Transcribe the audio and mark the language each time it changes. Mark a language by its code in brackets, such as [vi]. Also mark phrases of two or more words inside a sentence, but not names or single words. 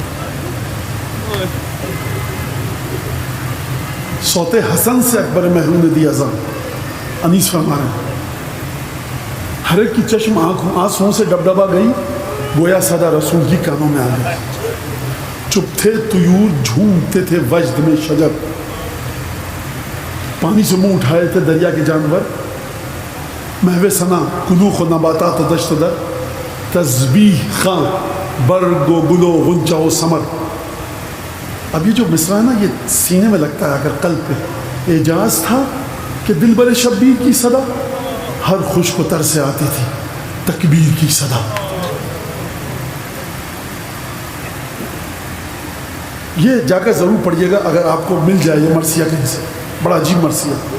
[ur] صوت حسن سے اکبر محروم نے دی اذان، انیس فرما رہے ہیں، ہر ایک کی چشم آنسوں سے ڈبڈبا گئی، گویا صدا رسول کی کانوں میں آ گئی، چپ تھے طیور جھومتے تھے وجد میں شجر، پانی سے منہ اٹھائے تھے دریا کے جانور، محو ثنا کلوخ و نباتات و دشت و در، تسبیح خاں برگ و گل و غنچہ و ثمر۔ اب یہ جو مصرع ہے نا، یہ سینے میں لگتا ہے اگر قلب پہ، اعجاز تھا کہ دل بر شبیر کی صدا، ہر خشک و تر سے آتی تھی تکبیر کی صدا۔ یہ جا کر ضرور پڑھیے گا اگر آپ کو مل جائے یہ مرثیہ کہیں سے، بڑا عجیب مرثیہ۔